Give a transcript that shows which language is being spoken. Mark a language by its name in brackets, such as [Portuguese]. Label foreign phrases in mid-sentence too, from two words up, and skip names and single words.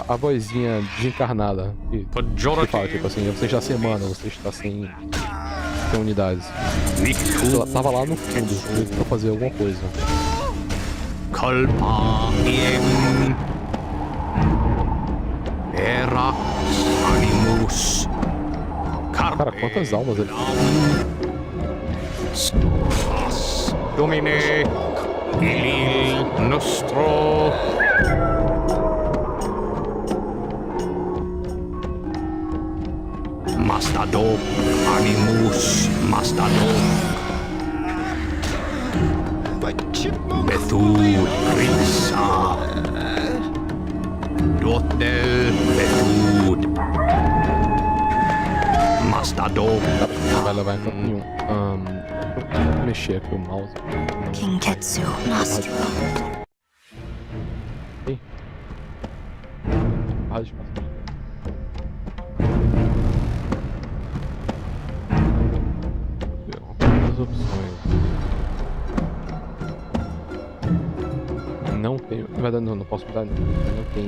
[Portuguese] A vozinha desencarnada que fala, tipo assim, você está sem mana, você está sem unidades. Ela tava lá no fundo, pra fazer alguma coisa. Kalpa, Iem, Erax, Animus, Cara, quantas almas ele Domine, Ilil, Nostro, Mastadok, Animus, Mastadok, Bethud, Krixa, Dotel, Mastador. Vai levar em canto nenhum. Deixa eu mexer aqui o mouse. Kinketsu Nostro. Ei. Ah, deixa eu passar. Algumas opções. Não tenho. Na verdade, não posso mudar. Não tem.